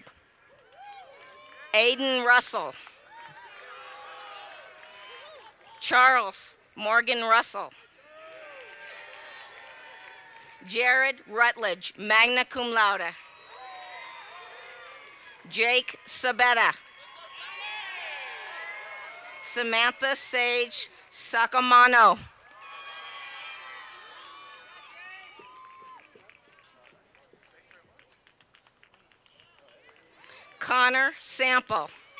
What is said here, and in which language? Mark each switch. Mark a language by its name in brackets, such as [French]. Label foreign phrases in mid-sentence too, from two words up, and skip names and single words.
[English] Aiden Russell. Charles Morgan Russell. Jared Rutledge, [Latin] magna cum laude. [English] Jake Sabetta. Samantha Sage Sacamano. Connor Sample.